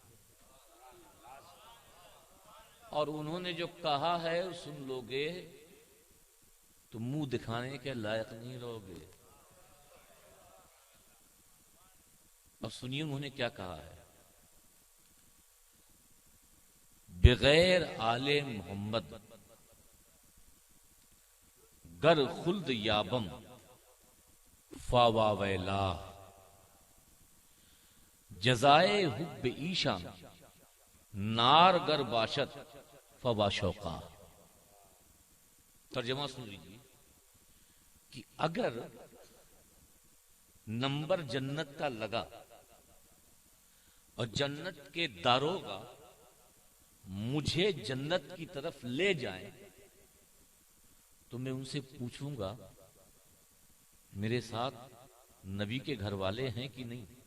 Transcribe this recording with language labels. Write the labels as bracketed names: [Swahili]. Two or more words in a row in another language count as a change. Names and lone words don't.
[Urdu] اور انہوں نے جو کہا ہے سن لوگے تو منہ دکھانے کے لائق نہیں رہو گے۔ اور سنیے انہوں نے کیا کہا ہے، [Persian] بغیر آل محمد گر خلد یابم فاوا ویلا، جزائے حب ایشا نار گر باشد فوا شوقا۔ [Urdu] ترجمہ سن لیجیے کہ اگر نمبر جنت کا لگا اور جنت کے داروغہ مجھے جنت کی طرف لے جائیں تو میں ان سے پوچھوں گا میرے ساتھ نبی کے گھر والے ہیں کہ نہیں،